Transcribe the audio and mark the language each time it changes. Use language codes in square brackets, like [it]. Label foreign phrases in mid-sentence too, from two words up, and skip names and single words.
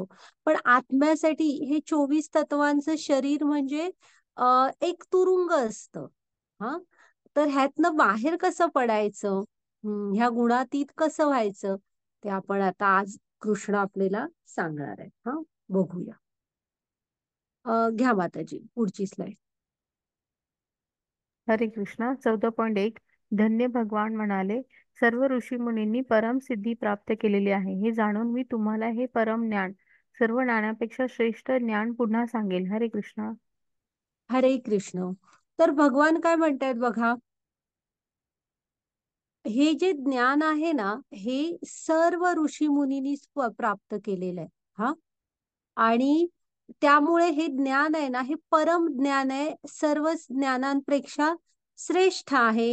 [mr] पण आत्म्यासाठी हे 24 तत्वांचं शरीर म्हणजे एक तुरुंग असतं. हा, तर ह्यातनं बाहेर कसं पडायचं, ह्या गुणातीत कसं व्हायचं, ते आपण आता आज कृष्ण आपल्याला सांगणार आहे. हा, बघूया. घ्या माताजी पुढची स्लाइड. हरे कृष्णा. 14.1. धन्य भगवान म्हणाले, सर्व ऋषीमुनींनी परम सिद्धी प्राप्त केलेली आहे. हे जाणून मी तुम्हाला हे परम ज्ञान, सर्व ज्ञानापेक्षा श्रेष्ठ ज्ञान पुन्हा सांगेल. हरे कृष्णा. हरे कृष्ण. तर भगवान काय म्हणतायत बघा, हे जे ज्ञान आहे ना, हे सर्व ऋषी मुनींनी प्राप्त केलेलं आहे. हा, आणि त्यामुळे हे ज्ञान आहे ना, हे परम ज्ञान आहे, सर्व ज्ञानांपेक्षा श्रेष्ठ आहे.